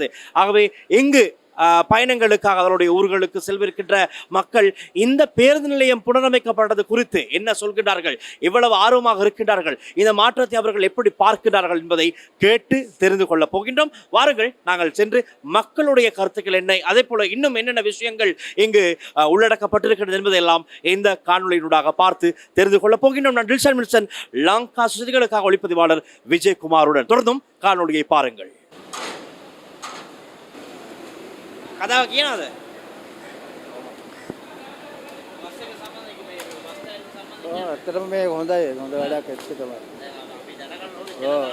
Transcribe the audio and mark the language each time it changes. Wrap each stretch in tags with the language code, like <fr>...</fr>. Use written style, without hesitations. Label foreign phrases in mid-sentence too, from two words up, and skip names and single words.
<ta>ஆகவே இங்கு பயணங்களுக்காக அவருடைய ஊர்களுக்கு செல்விருக்கின்ற மக்கள் இந்த பேருந்து நிலையம் புனரமைக்கப்பட்டது குறித்து என்ன சொல்கிறார்கள், எவ்வளவு ஆர்வமாக இருக்கின்றார்கள், இந்த மாற்றத்தை அவர்கள் எப்படி பார்க்கிறார்கள் என்பதை கேட்டு தெரிந்து கொள்ள போகின்றோம். வாருங்கள், நாங்கள் சென்று மக்களுடைய கருத்துக்கள் என்ன, அதே போல இன்னும் என்னென்ன விஷயங்கள் இங்கு உள்ளடக்கப்பட்டிருக்கிறது என்பதையெல்லாம் இந்த காணொலியினூடாக பார்த்து தெரிந்து கொள்ள போகின்றோம். நான் டில்ஷன் மில்சன், லங்கா செய்திகளுக்காக ஒளிப்பதிவாளர் விஜயகுமாருடன். தொடர்ந்தும் காணொலியை பாருங்கள்.</ta> <si>කතාව කියනවද? ඇත්තටම මේ හොඳයි, හොඳ වැඩක් එක්ක තමයි.</si>